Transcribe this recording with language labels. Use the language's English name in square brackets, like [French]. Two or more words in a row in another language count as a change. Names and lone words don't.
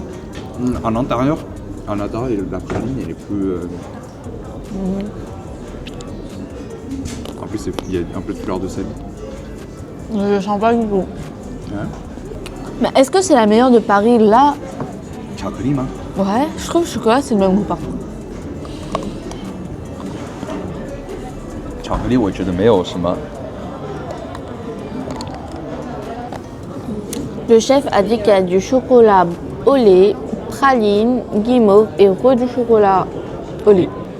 [French] En intérieur, la praline, elle est plus... En plus, il y a un peu de fleur de sel. Je sens pas du tout. Ouais. Mais est-ce que c'est la meilleure de Paris, là? Chocolat, hein. Ouais, je trouve que le chocolat, c'est le même goût partout. [Chinese] 巧克力我觉得没有什么 [French] Le chef a dit qu'il y a du chocolat au lait, praline, guimauve et du chocolat au lait.